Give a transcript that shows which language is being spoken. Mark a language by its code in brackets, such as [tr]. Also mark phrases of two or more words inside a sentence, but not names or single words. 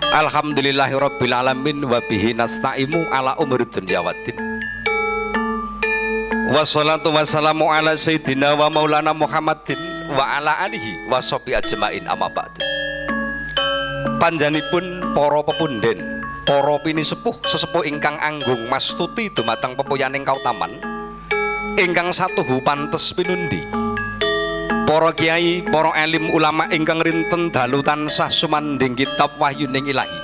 [ar] الحمد لله رب العالمين وبه نستعين على أمور الدنيا والدين. والصلاة والسلام على سيدنا ومولانا محمد وعلى آله وصحبه أجمعين أما بعد. [jv] Panjenipun para pepunden, para pinisepuh sesepuh ingkang anggung mastuti dumateng pepoyaning kautaman ingkang satuhu pantes pinundi, para kiai, para alim ulama ingkang rinten dalu tansah sumanding kitab wahyuning ilahi,